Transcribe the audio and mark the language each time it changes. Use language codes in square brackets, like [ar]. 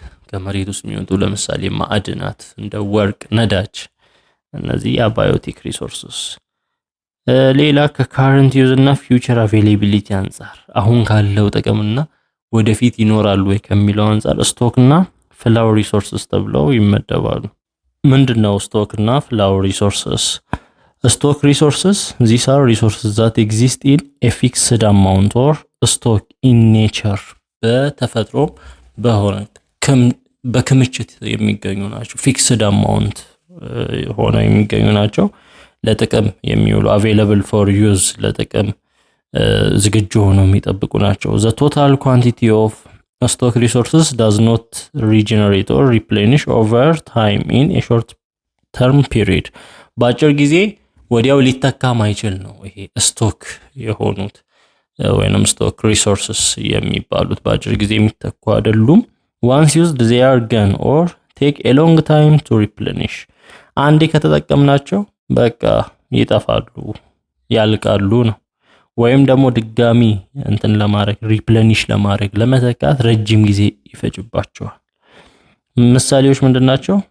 [am] ከመሬት ውስጥ የሚወጡ ለምሳሌ ማዕድናት እንደ ወርቅ፣ ነዳጅ፣ እነዚህ አባዮቲክ ሪሶርስስ። ሌላ ከካረንት ዩዝ እና ፊውቸር አቬይላቢሊቲ አንፃር አሁን ካለው ጥቅምና ወደፊት ይኖራሉ ወይ ከሚለው አንፃር ስቶክ እና ፍላው ሪሶርስስ ተብለው ይመደባሉ። ምንድነው ስቶክ እና ፍላው ሪሶርስስ? [en] Stock resources, these are resources that exist in a fixed amount or stock in nature. [am] በተፈጥሮ በሆነ በክምችት የሚገኙ ናቸው። ፊክስድ አማውንት ሆነ የሚገኙ ናቸው። ለጥቅም የሚውሉ [en] available for use፣ [am] ለጥቅም ዝግጁ ሆነው የሚጠብቁ ናቸው። [en] The total quantity of stock resources does not regenerate or replenish over time in a short term period. [am] በአጭር ጊዜ ወዲያው ሊተካ ማይችል ነው ይሄ ስቶክ የሆኑት ወይንም ስቶክ ሪሶርስስ የሚባሉት በአጭር ጊዜ የሚተኩ አይደሉም። [en] once used they are gone or take a long time to replenish። [am] አንዴ ከተጠቀምናቸው በቃ ይጠፋሉ፣ ያልቃሉ ነው። ወይም ደግሞ ድጋሚ እንትን ለማድረግ ሪፕሌኒሽ ለማድረግ ለመተካት ረጅም ጊዜ ይፈጅባቸዋል። ምሳሌዎች ምንድናቸው?